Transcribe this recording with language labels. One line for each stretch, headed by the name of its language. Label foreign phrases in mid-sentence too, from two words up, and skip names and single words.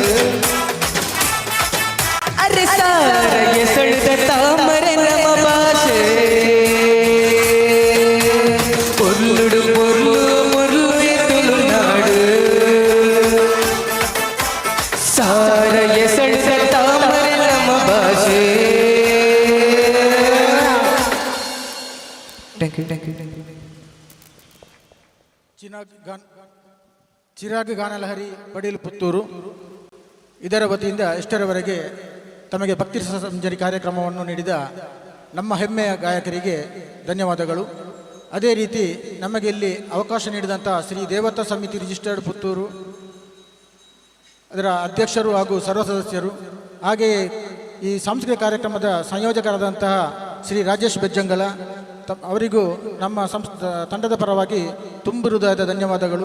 Tulu: ಅರೆ ಸಾರ ಎಸಳಿದ ತಾಮರೆ ನಮ್ಮ ಭಾಷೆ ಪೊರ್ಲುಡು ಪೊರ್ಲು ಪೊರ್ಲು ಎತ್ತುಳುಂಡಾಡು ಸಾರ ಎಸಳಿದ ತಾಮರೆ ನಮ್ಮ ಭಾಷೆ.
Kannada: ಚಿರಾಗ್ ಗಾನಲಹರಿ ಪಡೀಲ್ ಪುತ್ತೂರು ಇದರ ವತಿಯಿಂದ ಇಷ್ಟರವರೆಗೆ ತಮಗೆ ಭಕ್ತಿ ಸಂಜರಿ ಕಾರ್ಯಕ್ರಮವನ್ನು ನೀಡಿದ ನಮ್ಮ ಹೆಮ್ಮೆಯ ಗಾಯಕರಿಗೆ ಧನ್ಯವಾದಗಳು. ಅದೇ ರೀತಿ ನಮಗೆ ಇಲ್ಲಿ ಅವಕಾಶ ನೀಡಿದಂಥ ಶ್ರೀ ದೇವತಾ ಸಮಿತಿ ರಿಜಿಸ್ಟರ್ಡ್ ಪುತ್ತೂರು ಅದರ ಅಧ್ಯಕ್ಷರು ಹಾಗೂ ಸರ್ವ ಸದಸ್ಯರು, ಹಾಗೆಯೇ ಈ ಸಾಂಸ್ಕೃತಿಕ ಕಾರ್ಯಕ್ರಮದ ಸಂಯೋಜಕರಾದಂತಹ ಶ್ರೀ ರಾಜೇಶ್ ಬೆಜ್ಜಂಗಲ ಅವರಿಗೂ ನಮ್ಮ ತಂಡದ ಪರವಾಗಿ ತುಂಬು ಹೃದಯದ ಧನ್ಯವಾದಗಳು.